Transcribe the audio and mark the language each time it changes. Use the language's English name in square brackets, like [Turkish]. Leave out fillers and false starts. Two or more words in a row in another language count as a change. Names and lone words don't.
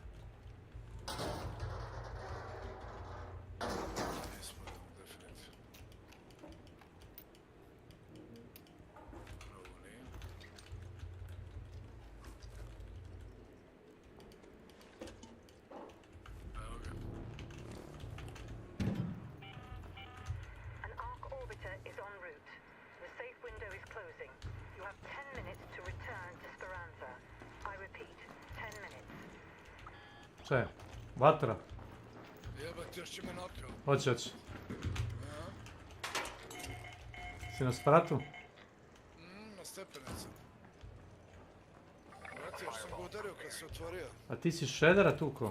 [Serbian] Ispod, definitivno. Ovo nije. Evo ga. [English] An arc orbiter is en route. The safe window is closing. You have 10 minutes to return to Speranza. I repeat, 10 minutes. [Serbian] Šta je? Vatra? Jebate, još će me nokao. Hoće. Si na spratu? Na stepenicama. Vrati, još sam ga udario kad se otvorio. A ti si šedera tuko?